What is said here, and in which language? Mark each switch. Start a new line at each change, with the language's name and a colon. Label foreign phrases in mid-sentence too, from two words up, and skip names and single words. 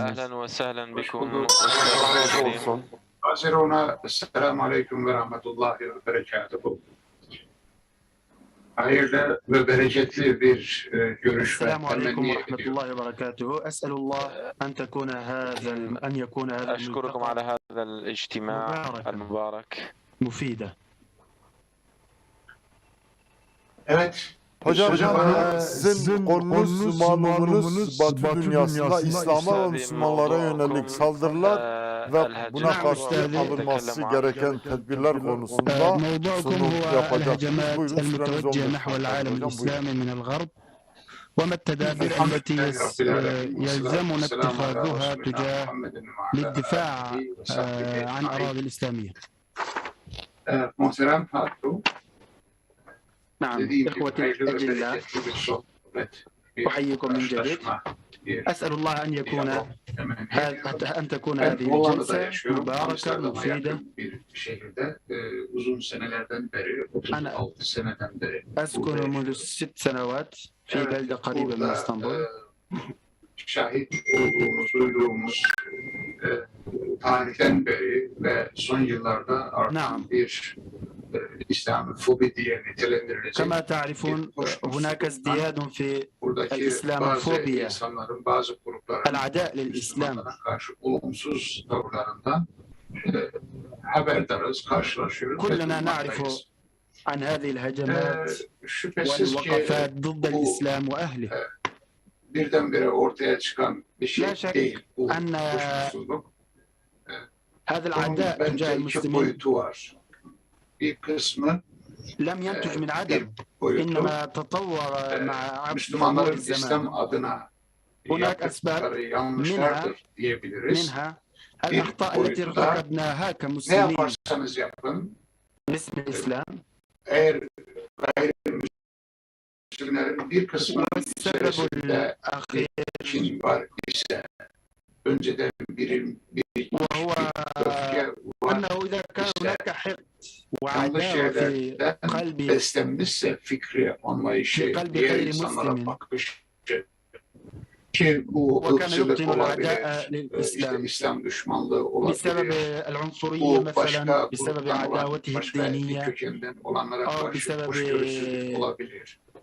Arabic: أهلا وسهلا بكم. عزيزنا، السلام عليكم ورحمة الله وبركاته.
Turkish: Hayırlı ve bereketli bir görüş ve temenni ediyorum.
Arabic: أسأل الله أن تكون أن يكون هذا أشكركم على هذا الاجتماع المبارك مفيدة.
Turkish: Evet. Hocam sizin konunuz, malumunuz Batı dünyasında İslam'a ve Müslümanlara yönelik saldırılar ve buna karşı alınması gereken tedbirler konusunda sunum yapacaksınız. Buyurun süreniz 15 dakika.
Arabic: وما التدابير التي يلزمنا اتخاذها تجاه للدفاع عن أراضي الإسلامية.
Turkish: Muhterem Hakkı.
Arabic: نعم إخوتي الأجلاء أحييكم من جديد. أسأل الله أن تكون هذه الجلسة مباركة مفيدة. أنا أسكن منذ 6 سنوات في بلدة قريبة من اسطنبول.
Turkish: Şahit olduğumuz, duyduğumuz tarihten beri ve son yıllarda artan bir İslamofobi diye nitelendirilecek.
Arabic: كما تعرفون هناك ازدياد في الإسلاموفوبيا.
Turkish: İnsanların bazı grupların
Arabic: العداء للإسلام.
Turkish: karşı olumsuz tavırlarından haberdarız, karşılaşıyoruz.
Arabic: كلنا نعرف عن هذه الهجمات والوقفات ضد الإسلام وأهله.
Turkish: Birdenbire ortaya çıkan bir şey değil. Bu
Arabic: هذا العداء تجاه المسلمين
Turkish: boyutu var. Bir kısmı
Arabic: لم ينتج من عدم إنما تطور مع
Turkish: Müslümanların İslam adına yaptıkları yanlışlardır diyebiliriz.
Arabic: منها الأخطاء التي ارتكبناها
Turkish: Ne
Arabic: كمسلمين
Turkish: yaparsanız yapın,
Arabic: باسم الإسلام
Turkish: eğer gayrimüslimlerin bir kısmının içerisinde Çin var ise önceden bir
Arabic: وهو أنه إذا كان هناك حقد وعداوة في قلب
Turkish: beslenmişse fikri anlayışı, diğer insanlara bakışı ki bu ırkçılık olabilir, işte İslam düşmanlığı olabilir, bu başka gruptan olan, başka bir kökenden olanlara karşı hoşgörüsüzlük olabilir.